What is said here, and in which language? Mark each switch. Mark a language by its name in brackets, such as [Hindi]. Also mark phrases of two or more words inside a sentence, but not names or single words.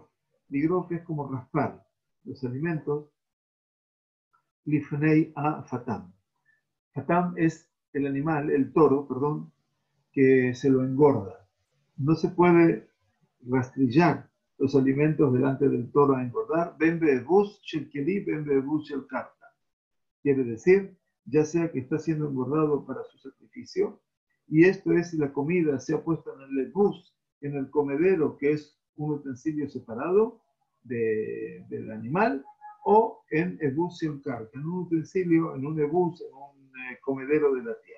[Spanish] Ligrof es como raspar los alimentos [Hebrew] לפני ה פטם. [Spanish] Fatam es el animal, el toro, perdón, que se lo engorda. No se puede rastrillar los alimentos delante del toro a engordar. [Hebrew] בין באבוס של כלי, בין באבוס של קרקע. [Spanish] Quiere decir, ya sea que está siendo engordado para su sacrificio, y esto es si la comida se ha puesto en el ebus, en el comedero, que es un utensilio separado del animal, o en [Hebrew] אבוס של קרקע, [Spanish] en un utensilio, en un ebus, en un comedero de la tierra.